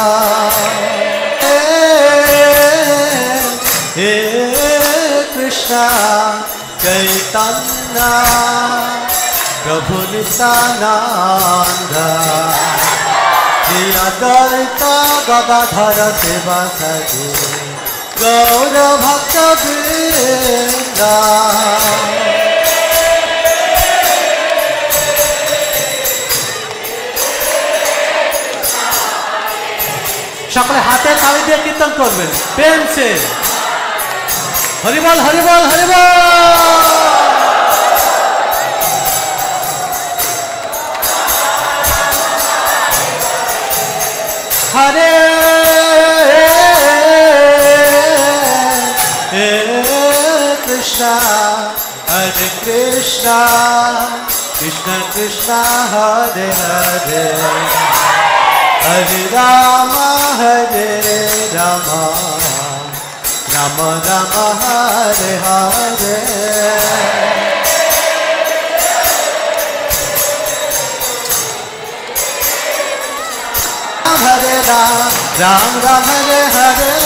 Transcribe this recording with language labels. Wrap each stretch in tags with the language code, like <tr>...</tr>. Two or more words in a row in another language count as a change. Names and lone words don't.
<sa>हे कृष्ण चैतन्य प्रभु नित्यानंद श्री अद्वैत गदाधर शिवासादि गौर भक्त वृंद</sa> <bn>সকলে হাথে তালি দিয়ে কীর্তন করবেন</bn> <hi>प्रेम से</hi> <bn>হরি বোল হরি বোল হরি বোল হরে</bn> <sa>कृष्णा Krishna Krishna Hare Hare Hare Rama Rama Rama Hare Hare Hare Ram Ram Hare Hare</sa>